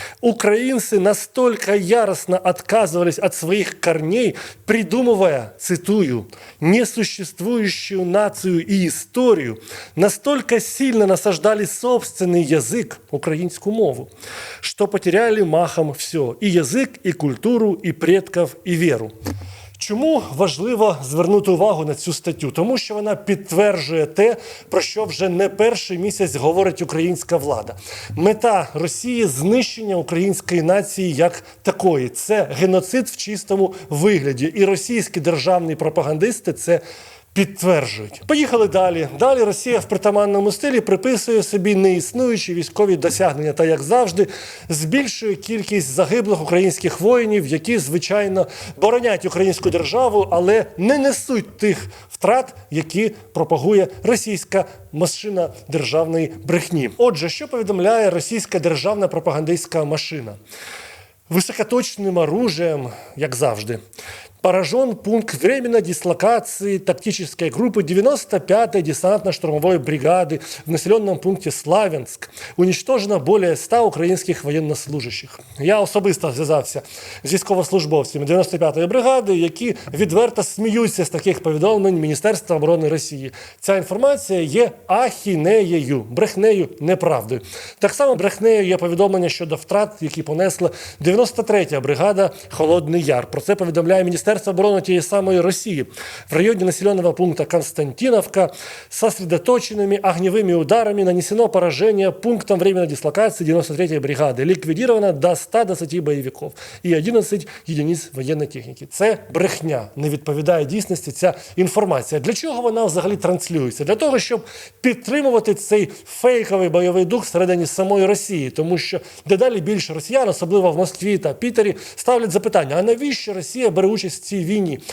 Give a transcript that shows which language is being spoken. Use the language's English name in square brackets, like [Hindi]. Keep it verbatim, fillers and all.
[Russian] «Украинцы настолько яростно отказывались от своих корней, придумывая, цитую, несуществующую нацию и историю, настолько сильно насаждали собственный язык, украинскую мову, что потеряли махом все – и язык, и культуру, и предков, и веру». [Ukrainian] Чому важливо звернути увагу на цю статтю? Тому що вона підтверджує те, про що вже не перший місяць говорить українська влада. Мета Росії – знищення української нації як такої. Це геноцид в чистому вигляді. І російські державні пропагандисти це підтверджують. Поїхали далі. Далі Росія в притаманному стилі приписує собі неіснуючі військові досягнення та, як завжди, збільшує кількість загиблих українських воїнів, які, звичайно, боронять українську державу, але не несуть тих втрат, які пропагує російська машина державної брехні. Отже, що повідомляє російська державна пропагандистська машина? [Russian] Високоточним оружием, [Ukrainian] як завжди, [Russian] поражен пункт временной дислокации тактической группы девяносто пятой десантно-штурмовой бригады в населенном пункте Славянск. Уничтожено более ста [Ukrainian] українських [Russian] воєннослужащих. [Ukrainian] Я особисто зв'язався з військовослужбовцями дев'яносто п'ятої бригади, які відверто сміються з таких повідомлень Міністерства оборони Росії. Ця інформація є ахінеєю, брехнею, неправдою. Так само брехнею є повідомлення щодо втрат, які понесла дев'яносто третя бригада Холодний Яр. Про це повідомляє Міністерство обороны тієї самої Росії. [Russian] В районе населенного пункта Константиновка сосредоточенными огневыми ударами нанесено поражение пунктом временной дислокации девяносто третьей бригады. Ликвидировано до ста двадцяти боевиков и одинадцять единиц военной техники. [Ukrainian] Це брехня, не відповідає дійсності ця інформація. Для чого вона взагалі транслюється? Для того, щоб підтримувати цей фейковий бойовий дух всередині самої Росії, тому що дедалі більше росіян, особливо в Москві та Пітері, ставлять запитання, а навіщо Росія бере участь в цій війні.